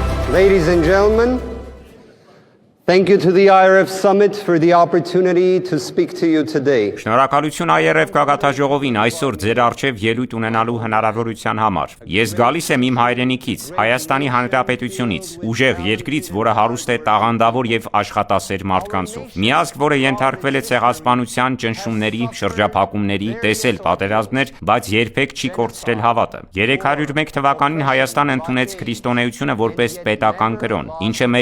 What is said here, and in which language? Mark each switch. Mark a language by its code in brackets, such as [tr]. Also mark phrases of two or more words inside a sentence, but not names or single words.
[en] Ladies and gentlemen, thank you to the IRF Summit for the opportunity to speak to you today. [hy] Շնորհակալություն IRF գագաթաժողովին այսօր ձեր առջև ելույթ ունենալու հնարավորության համար։ Ես գալիս եմ իմ հայրենիքից, Հայաստանի Հանրապետությունից, ուժեղ երկրից, որը հարուստ է տաղանդավոր եւ աշխատասեր մարդկանցով։ Մի ազգ, որը ենթարկվել է ցեղասպանության, ճնշումների, շրջափակումների, տեսել պատերազմներ, բայց երբեք չի կորցրել հավատը։ 301 թվականին Հայաստան ընդունեց քրիստոնեությունը որպես պետական կրոն, ինչը մեր